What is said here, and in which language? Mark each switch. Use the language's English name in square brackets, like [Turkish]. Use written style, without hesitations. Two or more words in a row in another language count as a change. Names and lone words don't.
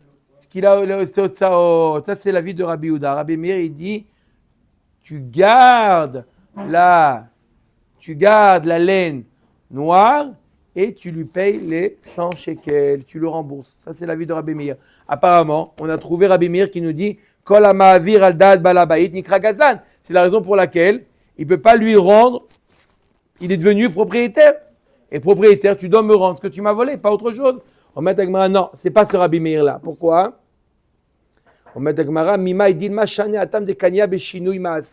[French] Ça, c'est l'avis de Rabbi Yehuda. Rabbi Meir, il dit, tu gardes la laine noire et tu lui payes les 100 shekels, tu le rembourses. Ça, c'est l'avis de Rabbi Meir. Apparemment, on a trouvé Rabbi Meir qui nous dit [Hebrew] כל המעביר על דעת בעל הבית נקרא גזלן. [French] C'est la raison pour laquelle il ne peut pas lui rendre, il est devenu propriétaire. Et propriétaire, tu dois me rendre ce que tu m'as volé, pas autre chose. On met Agmara, non, c'est pas ce Rabbi Meir là. Pourquoi? On met [Hebrew] הגמרא, מימה, [French] il dit [Hebrew] משנה התם דקניא בשינוי מעשה.